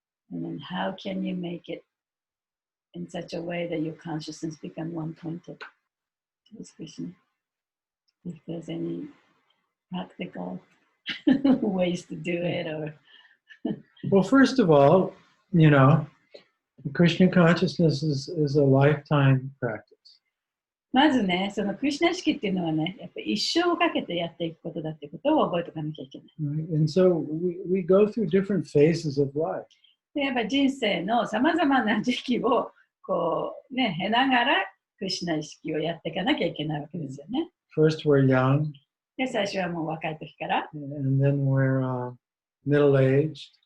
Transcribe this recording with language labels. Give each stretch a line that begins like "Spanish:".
English: And then how can you make it in such a way that your consciousness become one-pointed towards Krishna? If there's any practical ways to do it, or Well, first of all, you know, Krishna consciousness is a lifetime practice.
Japanese: まずね、そのクリシュナ意識っていうのはね、やっぱり一生をかけてやっていくことだっていうことを覚えておかなきゃいけない。
English: Right? And so we go through different phases of life.
Japanese: でやっぱり人生のさまざまな時期をこうね、経ながらクリシュナ意識をやっていかなきゃいけないわけですよね。
English: First, we're young.
Japanese: で、最初はもう若い時から。
English: And then we're middle-aged.